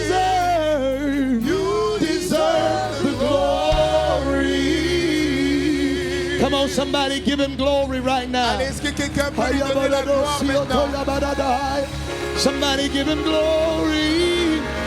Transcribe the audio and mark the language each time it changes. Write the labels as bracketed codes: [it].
[en] You deserve the glory. Come on, somebody give him glory right now. [fr] Allez, est-ce que quelqu'un peut lui donner la gloire maintenant? [en] Somebody give him glory.